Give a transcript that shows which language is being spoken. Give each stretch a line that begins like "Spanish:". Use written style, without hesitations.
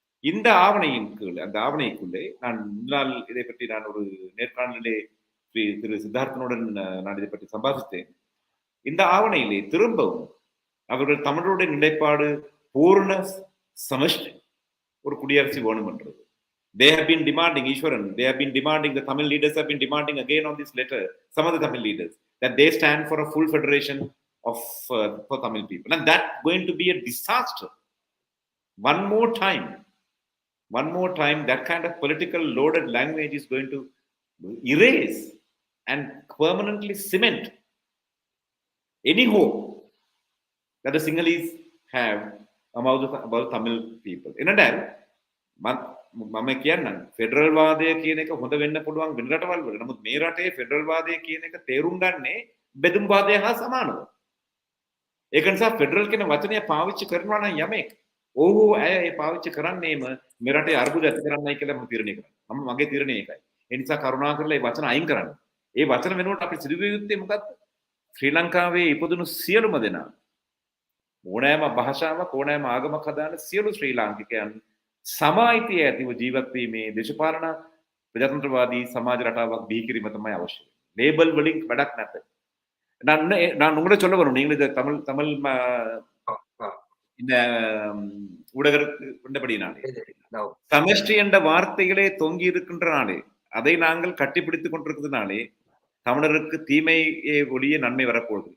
Tamil: இந்த ஆவணையின் கீழ், அந்த ஆவணைக்குள்ளே நான் முன்னாள் இதை பற்றி நான் ஒரு நேர்காணலிலே திரு சித்தார்த்தனுடன் நான் இதை பற்றி சம்பாதித்தேன். இந்த ஆவணையிலே திரும்பவும் அவர்கள் தமிழருடைய நிலைப்பாடு பூர்ண சமஷ்டி ஒரு குடியரசு வேணும் என்றது.
English: They have been demanding, Ishwaran, they have been demanding, the Tamil leaders have been demanding again on this letter, some of the Tamil leaders, that they stand for a full federation of for Tamil people. And that's going to be a disaster. One more time, that kind of political loaded language is going to erase and permanently cement any hope that the Sinhalese have about Tamil people.
Tamil: என்னடா
Sinhala: මම කියන්නේ federal වාදය කියන එක හොඳ වෙන්න පුළුවන් වෙන රටවල් වල. නමුත් මේ රටේ ෆෙඩරල් වාදය කියන එක තේරුම් ගන්නේ බෙදුම් වාදය හා සමානව. ඒක නිසා ෆෙඩරල් කියන වචනය පාවිච්චි කරනවා නම් යමෙක් ඔහු අය ඒ පාවිච්චි කරන්නේම මේ රටේ අර්බුද ඇති කරන්නයි කියලා මම තීරණය කරනවා. මගේ තීරණය ඒකයි. ඒ නිසා කරුණාකරලා මේ වචන අයින් කරන්න. ඒ වචන වෙනුවට අපි සිදුවිය යුත්තේ මොකක්ද? ශ්‍රී ලංකාවේ ඉපදුණු සියලුම දෙනා ඕනෑම භාෂාවක් ඕනෑම ආගමක් හදාන සියලු ශ්‍රී ලාංකිකයන් සමායිතිය ඇතිව ජීවත් වීමේ දේශපාලන ප්‍රජාතන්ත්‍රවාදී සමාජ රටාවක් බිහි කිරීම තමයි අවශ්‍ය. லேபிள் வலிங் வடக் නැත.
Tamil: நான் உங்கள்கிட்ட சொல்ல வரும், நீங்கள் இந்த தமிழ் இந்த ஊடகத்தின்படியினாலே சமஷ்டி என்ற வார்த்தைகளே தொங்கி இருக்கின்ற நாளே, அதை நாங்கள் கட்டிப்பிடித்துக் கொண்டிருக்கிறதுனாலே தமிழருக்கு தீமையை ஒழிய நன்மை வரப்போகுது.